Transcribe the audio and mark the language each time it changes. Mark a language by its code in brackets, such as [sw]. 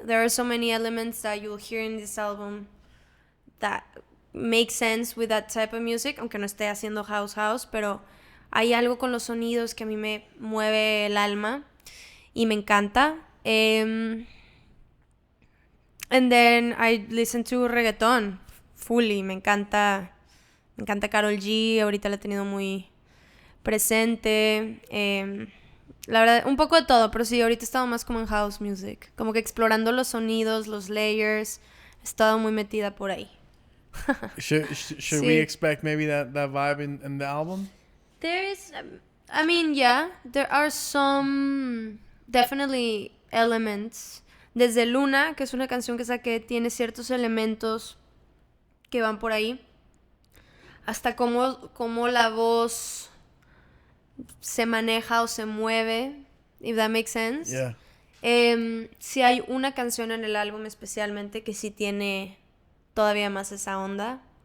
[en] There are so many elements that you'll hear in this album that make sense with that type of music, [es] aunque no esté haciendo house, pero hay algo con los sonidos que a mí me mueve el alma y me encanta. [en] And then I listen to reggaeton fully. [es] Me encanta Karol G. Ahorita la he tenido muy presente. La verdad, un poco de todo, pero sí, ahorita he estado más como en house music. Como que explorando los sonidos, los layers. He estado muy metida por ahí. [en] Should [es] Sí. [en] we expect maybe that vibe in the album? There is, I mean, yeah, there are some definitely elements. [es] Desde Luna, que es una canción que saqué, tiene ciertos elementos que van por ahí. Hasta cómo la voz se maneja o se mueve, [en] if that makes sense. Yeah. [es] Sí hay una canción en el álbum especialmente que sí tiene todavía más esa onda.